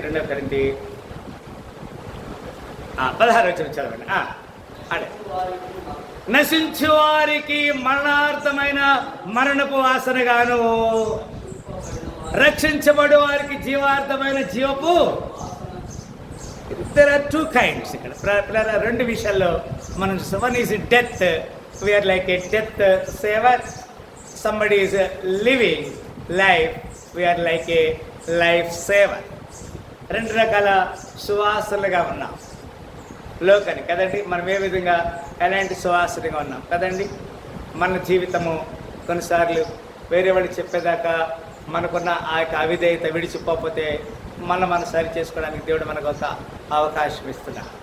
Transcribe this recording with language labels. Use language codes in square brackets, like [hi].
[te] 2 కొరింథీ 16 చదవండి. అదే, నశించు వారికి మరణార్థమైన మరణపు వాసనగాను, రక్షించబడు వారికి జీవార్థమైన జీవపు. [en] There are 2 kinds [te] ఇక్కడ. 2 విషయాల్లో మనం, [en] one is death, we are like a death saver. Somebody is living life, we are like a life saver. [te] 2 రకాల సువాసనలుగా ఉన్నాం లోకానికి కదండి. మనం ఏ విధంగా ఎలాంటి సువాసనగా ఉన్నాం కదండి. మన జీవితము కొన్నిసార్లు వేరే వాళ్ళు చెప్పేదాకా మనకున్న ఆ యొక్క అవిధేయత విడిచిపోతే మనం సరి చేసుకోవడానికి దేవుడు మనకు ఒక అవకాశం ఇస్తున్నా.